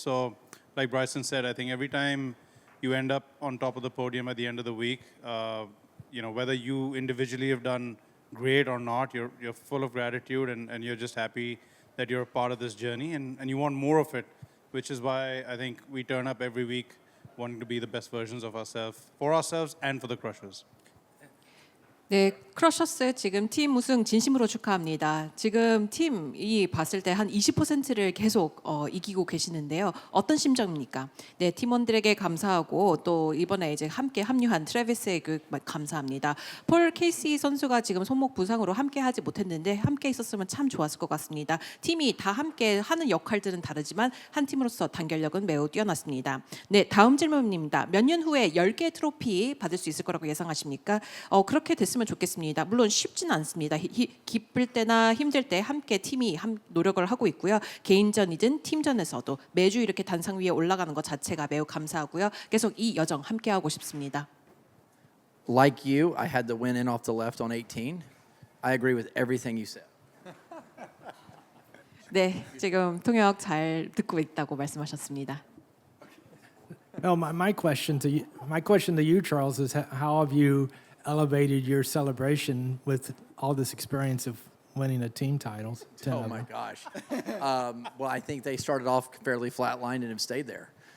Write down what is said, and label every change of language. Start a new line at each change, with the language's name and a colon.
English: So like Bryson said, I think every time you end up on top of the podium at the end of the week, whether you individually have done great or not, you're full of gratitude and you're just happy that you're a part of this journey and you want more of it, which is why I think we turn up every week wanting to be the best versions of ourselves, for ourselves and for the Crushers.
Korean: 네, 크러셔스 지금 팀 우승 진심으로 축하합니다. 지금 팀이 봤을 때 한 20%를 계속 이기고 계시는데요. 어떤 심정입니까? 네, 팀원들에게 감사하고 또 이번에 이제 함께 합류한 트래비스에게 감사합니다. 폴 케이시 선수가 지금 손목 부상으로 함께 하지 못했는데 함께 있었으면 참 좋았을 것 같습니다. 팀이 다 함께 하는 역할들은 다르지만 한 팀으로서 단결력은 매우 뛰어났습니다. 네, 다음 질문입니다. 몇 년 후에 10개의 트로피 받을 수 있을 거라고 예상하십니까? 그렇게 됐으면 좋겠습니다. 물론 쉽지는 않습니다. 기쁠 때나 힘들 때 함께 팀이 노력을 하고 있고요. 개인전이든 팀전에서도 매주 이렇게 단상 위에 올라가는 것 자체가 매우 감사하고요. 계속 이 여정 함께 하고 싶습니다.
English: Like you, I had the win in off the left on 18. I agree with everything you said. 네, 지금 통역 잘 듣고 있다고 말씀하셨습니다. No, my question to you, Charles, is how have you elevated your celebration with all this experience of winning a team titles? Oh my gosh. Well, I think they started off fairly flatlined and have stayed there.